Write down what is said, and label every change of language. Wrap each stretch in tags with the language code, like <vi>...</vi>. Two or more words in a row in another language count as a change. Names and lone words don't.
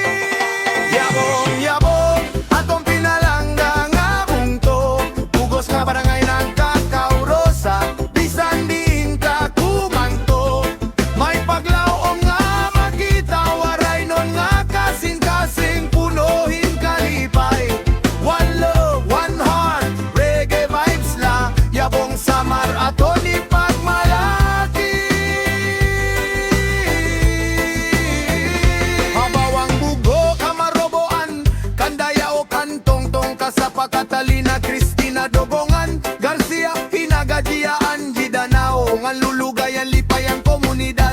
<war>Yabong aton pinalangga nga bungto. Bugos nga barangay nagkakaurosa. Bisan diin ka kumangto. May paglaom nga makita. Waray nun nga kasing-kasing punuhin kalipay.</war> <en>One love, one heart, reggae vibes la.</en> <war>Yabong Samar aton ipagmalaki. Habawang bugo kamaroboan. Kandaya o kantong-tong kasapa Catalina Cristina Dogongan Garcia Hinagadia Angie Danao ngan lulugayan lipayang komunidad.</war>